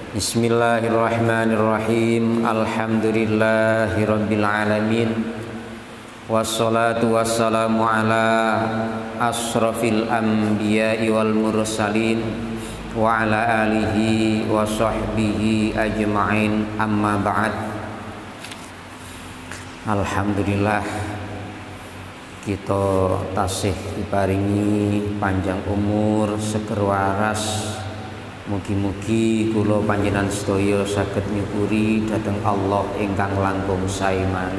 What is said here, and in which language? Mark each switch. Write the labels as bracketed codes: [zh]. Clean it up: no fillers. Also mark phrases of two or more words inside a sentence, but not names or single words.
[ar] بسم الله الرحمن الرحيم. الحمد لله رب العالمين. والصلاة والسلام على أشرف الأنبياء والمرسلين وعلى آله وصحبه أجمعين. أما بعد. [jv] Alhamdulillah, kita tasih diparingi panjang umur, seger waras. Mugi-mugi kula panjenengan sedaya saged nyukuri dhateng Allah ingkang langkung sae malih.